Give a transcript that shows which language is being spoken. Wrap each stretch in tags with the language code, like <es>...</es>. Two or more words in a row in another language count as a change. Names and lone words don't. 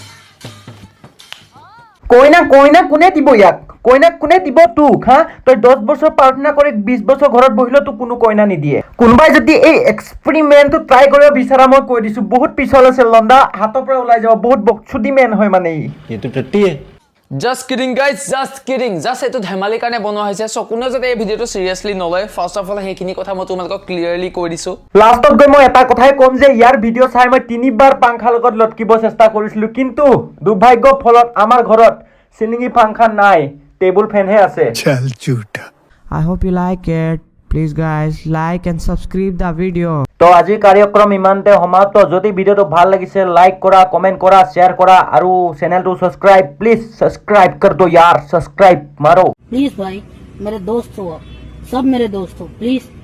<as>কইনা কইনা কোনে দিব ইয়াক কইনা কোনে দিব তোক হা তই 10 বছৰ প্ৰাৰ্থনা কৰি 20 বছৰ ঘৰত বহিলেও তোক কোনো কইনা নিদিয়ে কোনোবাই যদি এই এক্সপেৰিমেণ্টটো ট্ৰাই কৰিব বিচাৰা মই কৈ দিছো বহুত পিছল আছে লন্দা হাতৰ পৰা ওলাই যাব বহুত বকচুদি মেন হয় মানে</as> <hi>ये तो टट्टी है</hi> <en>just kidding guys just kidding just</en> <as>এইটো ধেমালিৰ কাৰণে বনোৱা হৈছে চ' কোনেও যাতে এই ভিডিঅ'টো চিৰিয়াছলি নলয়</as> <en>first of all</en> <as>সেইখিনি কথা মই তোমালোকক ক্লিয়াৰলি কৈ দিছোঁ লাষ্টত গৈ মই এটা কথাই ক'ম যে ইয়াৰ ভিডিঅ' চাই মই 3বাৰ পাংখাৰ লগত লটকিব চেষ্টা কৰিছিলো কিন্তু দুৰ্ভাগ্য ফলত আমাৰ ঘৰত চিলিঙি পাংখা নাই টেবুল ফেনহে আছে</as> <hi>चल झूठा</hi> <en>I hope you like it. Please guys, like and subscribe the video.</en> <as>তো আজিৰ কাৰ্যক্ৰম ইমানতে সমাপ্ত যদি ভিডিঅ'টো ভাল লাগিছে লাইক কৰা কমেন্ট কৰা শ্বেয়াৰ কৰা আৰু চেনেলটো</as> <en>subscribe please subscribe</en> <hi>कर दो यार सब्सक्राइब मारो प्लीज भाई मेरे दोस्त हो सब मेरे दोस्त हो प्लीज</hi>